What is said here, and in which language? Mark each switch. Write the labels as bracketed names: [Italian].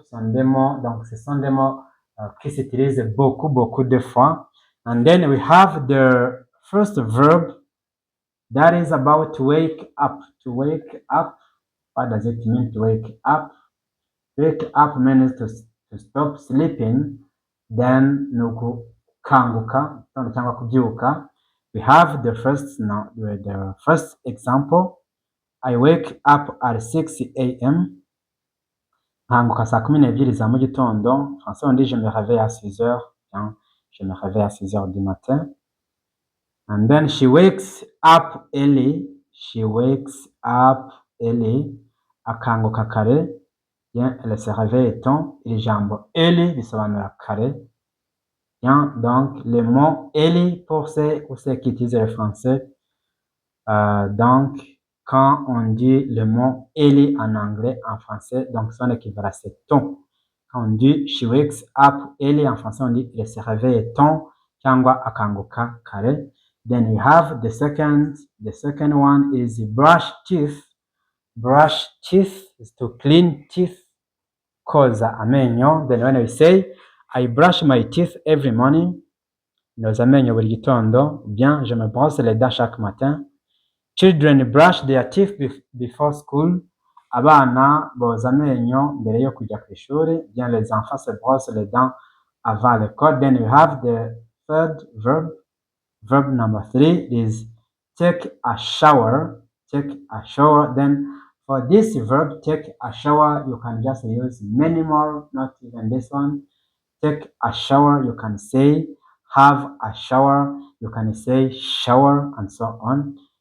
[French] Ce sont des mots, donc ce sont des mots qui s'utilisent beaucoup de fois. [English] And then we have the first verb that is about to wake up. To wake up. What does it mean to wake up? Wake up means to stop sleeping, then [Kinyarwanda] nukukanguka, cyangwa kubyuka. [English] We have the first example. I wake up at 6 a.m. [Kinyarwanda] Nkanguka saa 12 za mu gitondo. [French] Français on dit je me réveille à 6 heures. Je me réveille à 6 heures du matin. [English] And then she wakes up early. She wakes up early. [Kinyarwanda] Akanguka kare. [French] Bien, elle se réveille tôt. Et le jambo early [Kinyarwanda] bisobanura kare. [French] Bien, donc le mot early pour ceux qui utilisent le français. Donc, quand on dit le mot early en anglais, en français, donc son équivalent c'est tôt. Quand on dit [English] she wakes up early [French] en français, on dit elle se réveille tôt. [Kinyarwanda] Cyangwa akanguka kare. [English] Then we have the second one is brush teeth. Brush teeth is to clean teeth, [Kinyarwanda] koza amenyo. [English] Then when we say I brush my teeth every morning, [Kinyarwanda] noza amenyo buri gitondo. [French] Bien, je me brosse les dents chaque matin. [English] Children brush their teeth before school. [Kinyarwanda] Abana boza amenyo mbere yo kujya ku ishuri. [French] Bien, les enfants se brossent les dents avant l'école. [English] Then we have the third verb. Verb number 3 is take a shower. Take a shower. Then for this verb, take a shower, you can just use many more, not even this one. Take a shower, you can say have a shower, you can say shower, and so on.